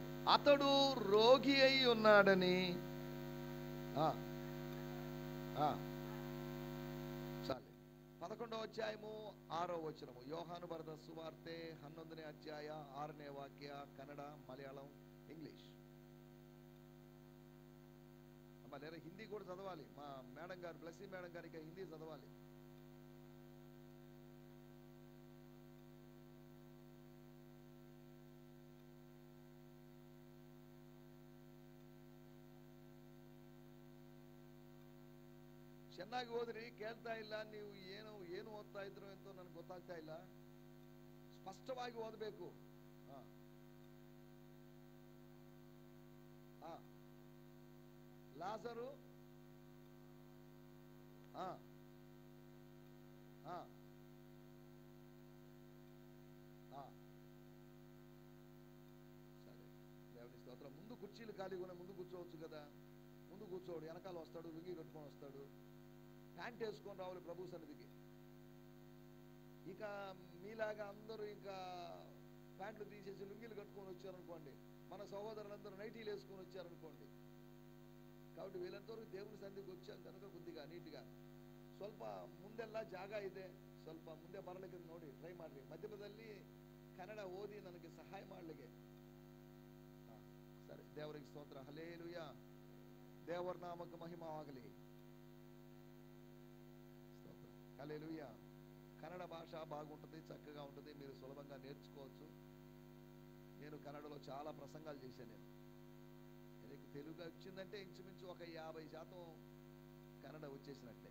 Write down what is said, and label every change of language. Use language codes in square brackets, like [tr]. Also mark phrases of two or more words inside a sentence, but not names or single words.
[te] అతడు రోగి అయి ఉన్నాడని. చాలే 11వ అధ్యాయము 6వ వచనము. [kn] ಯೋಹಾನು ಬರೆದ ಸುವಾರ್ತೆ 11ನೇ ಅಧ್ಯಾಯ 6ನೇ ವಾಕ್ಯ. [te] కన్నడ, మలయాళం, ఇంగ్లీష్. లేదా హిందీ కూడా చదవాలి. మా మేడం గారు, బ్లెస్సీ మేడం గారికి హిందీ చదవాలి. [kn] ಚೆನ್ನಾಗಿ ಓದ್ರಿ, ಕೇಳ್ತಾ ಇಲ್ಲ ನೀವು. ಏನು ಓದ್ತಾ ಇದ್ರು ಅಂತ ನನಗೆ ಗೊತ್ತಾಗ್ತಾ ಇಲ್ಲ. ಸ್ಪಷ್ಟವಾಗಿ ಓದಬೇಕು. ಲಾಜರು [te] సరే, దేవుని స్తోత్రం. ముందు కుర్చీలు ఖాళీగా ఉన్నాయి, ముందు కూర్చోవచ్చు కదా. ముందు కూర్చోడు, వెనకాల వస్తాడు, లుంగి కట్టుకొని వస్తాడు, ప్యాంట్ వేసుకొని రావాలి ప్రభు సన్నిధికి. ఇక మీలాగా అందరూ ఇంకా ప్యాంట్లు తీసేసి లుంగీలు కట్టుకొని వచ్చారనుకోండి, మన సహోదరులందరూ నైటీలు వేసుకొని వచ్చారనుకోండి. కాబట్టి వీళ్ళంతవరకు దేవుని సన్నిధికి వచ్చాం కనుక కొద్దిగా నీట్గా [kn] ಸ್ವಲ್ಪ ಮುಂದೆಲ್ಲ ಜಾಗ ಇದೆ, ಸ್ವಲ್ಪ ಮುಂದೆ ಬರಲಿಕ್ಕೆ ನೋಡಿ ಟ್ರೈ ಮಾಡ್ರಿ. ಮಧ್ಯದಲ್ಲಿ ಕನ್ನಡ ಓದಿ ನನಗೆ ಸಹಾಯ ಮಾಡಲಿಕ್ಕೆ. ಸರಿ, ದೇವರಿಗೆ ಸ್ತೋತ್ರ. ಹಲ್ಲೆಲೂಯಾ. ದೇವರ ನಾಮಕ್ಕೆ ಮಹಿಮವಾಗಲಿ. [te] స్తోత్రం. హల్లెలూయా. కన్నడ భాష బాగుంటుంది, చక్కగా ఉంటుంది, మీరు సులభంగా నేర్చుకోవచ్చు. నేను కన్నడలో చాలా ప్రసంగాలు చేశాను. నేను తెలుగు వచ్చిందంటే ఇంచుమించు ఒక 50% కన్నడ వచ్చేసినట్లే.